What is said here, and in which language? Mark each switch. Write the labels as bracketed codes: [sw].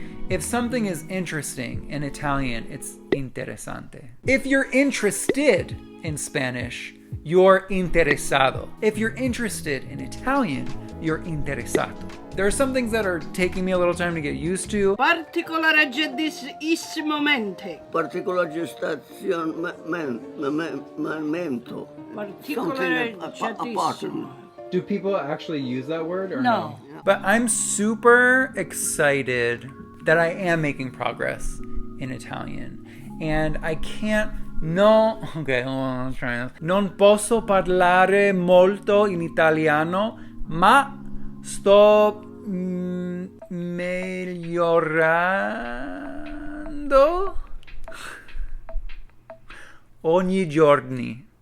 [en] If something is interesting in Italian, it's interesante. If you're interested in Spanish, you're interesado. If you're interested in Italian, you're interessato. There are some things that are taking me a little time to get used to. [it] Particolareggissimamente. Particolareggiazione. Particolareggiatissimo. [en] Do people actually use that word or No. But I'm super excited that I am making progress in Italian. And I can't, okay, hold on, let's try this. [it] Non posso parlare molto in italiano, ma sto migliorando ogni giorno.